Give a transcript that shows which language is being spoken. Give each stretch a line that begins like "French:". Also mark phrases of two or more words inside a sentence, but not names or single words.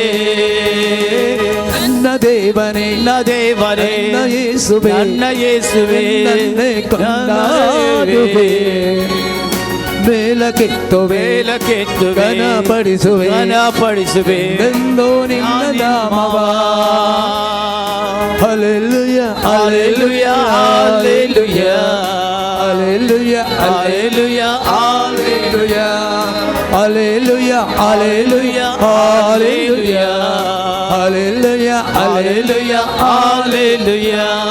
Kannada: ನನ್ನ ದೇವನೇ ನನ್ನ ಯೇಸುವೆ ನನ್ನೇ ಕೊಂಡಾಡುವೆ. ಮೇಲಕ್ಕೆತ್ತುವೆ ಘನಪಡಿಸುವೆ ಎಂದು ನಿನ್ನ ನಾಮವ.
English: Hallelujah, hallelujah, hallelujah, hallelujah, hallelujah, hallelujah, hallelujah, hallelujah, hallelujah, hallelujah, hallelujah, hallelujah.